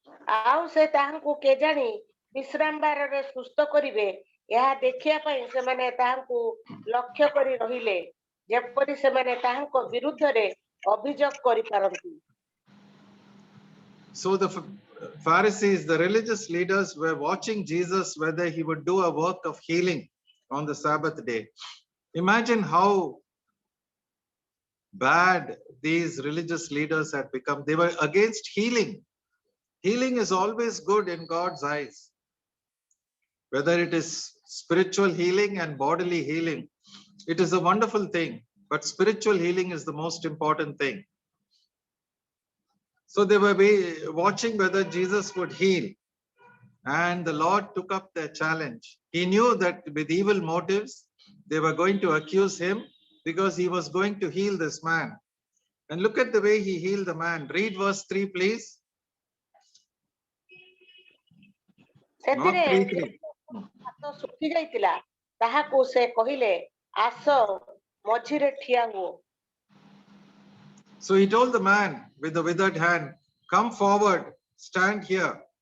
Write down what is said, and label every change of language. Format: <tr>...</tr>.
<or>ଆଉ ସେ ତାହାଙ୍କୁ କେଜାଣି ବିଶ୍ରାମ ବାରରେ ସୁସ୍ଥ କରିବେ ଏହା ଦେଖିବା ପାଇଁ ସେମାନେ ତାହାଙ୍କୁ ଲକ୍ଷ୍ୟ କରି ରହିଲେ, ଯେପରି ସେମାନେ ତାହାଙ୍କ ବିରୁଦ୍ଧରେ ଅଭିଯୋଗ କରିପାରନ୍ତି।</or> <en>So the Pharisees, the religious leaders, were watching Jesus whether he would do a work of healing on the Sabbath day. Imagine how bad these religious leaders had become. They were against healing. Healing is always good in God's eyes. Whether it is spiritual healing and bodily healing, it is a wonderful thing. But spiritual healing is the most important thing. So they were watching whether Jesus would heal. And the Lord took up their challenge. He knew that with evil motives, they were going to accuse him because he was going to heal this man. And look at the way he healed the man. Read verse 3, please. Mark 3:3.</en> <or>ହାତ ଶୁଖି ଯାଇଥିଲା ତାହାକୁ ସେ କହିଲେ ଆସ ମଝିରେ ଠିଆ ହୁଅ.</or> <en>So he told the man with the withered hand, come forward, stand here.</en>